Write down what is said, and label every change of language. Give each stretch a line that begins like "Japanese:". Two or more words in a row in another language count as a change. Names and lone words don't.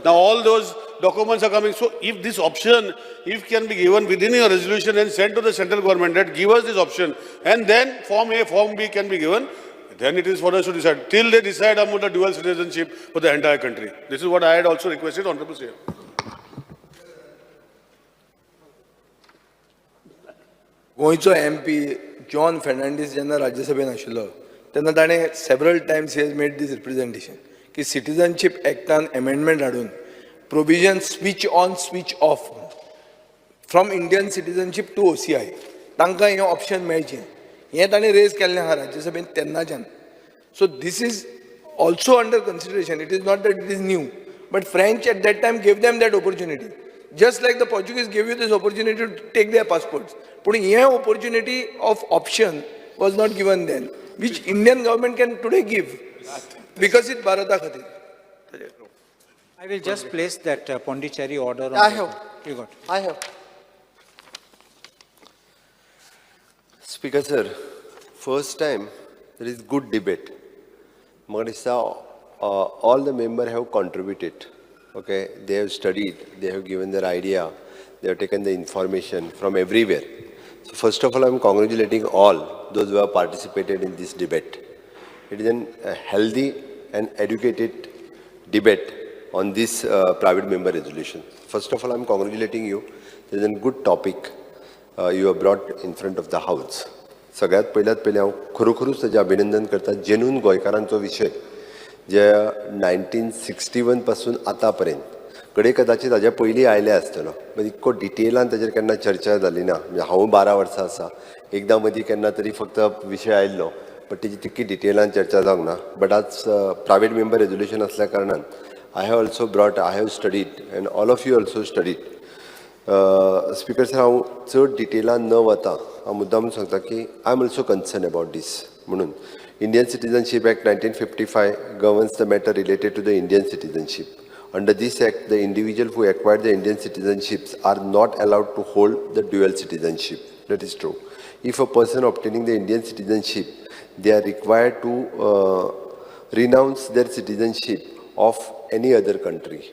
English: Now all those documents are coming. So if this option, if can be given within your resolution and sent to the central government, that give us this option, and then Form A, Form B can be given, then it is for us to decide. Till they decide about the dual citizenship for the entire country. This is what I had also requested, Honorable Sir.
Konkani: गोंयचो MP जॉन फेर्नांडीस जेन्ना राज्यसभेन आशिल्लो तेन्ना ताणें
English: several times he has made this representation
Konkani: की सिटीजनशीप एक्टान अमेंडमेंट हाडून
English: provision switch on switch off from Indian citizenship to OCI
Konkani: तांकां हें ऑप्शन मेळचें हें ताणें रेज केल्लें आहा राज्यसभेन तेन्नाच्यान.
English: So this is also under consideration. It is not that it is new, but French at that time gave them that opportunity. Just like the Portuguese gave you this opportunity to take their passports. But here opportunity of option was not given then, which Indian government can today give. Because it's Bharata Khatir. I will just place that Pondicherry order on. I have. You got. I have. Speaker sir, first time there is good debate.
Konkani: म्हाका दिसता
English: all the members have contributed. Okay, they have studied, they have given their idea, they have taken the information from everywhere. So first of all, I'm congratulating all those who have participated in this debate. It is a healthy and educated debate on this private member resolution. First of all, I'm congratulating you. This is a good topic you have brought in front of the House.
Konkani: सगळ्यात पहिले हांव खरोखरूच ताजें अभिनंदन करता जेनून गोंयकारांचो विशय जे 1961 पासून आतां पर्यंत कडे कदाचित हाज्या पयलीं आयले आसतलो पण इतको डिटेलान ताजेर केन्ना चर्चा जाली ना म्हणजे हांव 12 वर्सां आसा एकदां मदीं केन्ना तरी फक्त विशय आयल्लो पण तेजी तितकी डिटेलान चर्चा जावंक ना बट आज
English: private member resolution
Konkani: आसल्या कारणान
English: I have studied and all of you also studied. Speaker sir,
Konkani: हांव चड डिटेलान न वता हांव मुद्दाम सांगता की
English: I am also concerned about this. म्हणून Indian Citizenship Act 1955 governs the matter related to the Indian citizenship. Under this act, the individuals who acquired the Indian citizenships are not allowed to hold the dual citizenship. That is true. If a person obtaining the Indian citizenship, they are required to renounce their citizenship of any other country.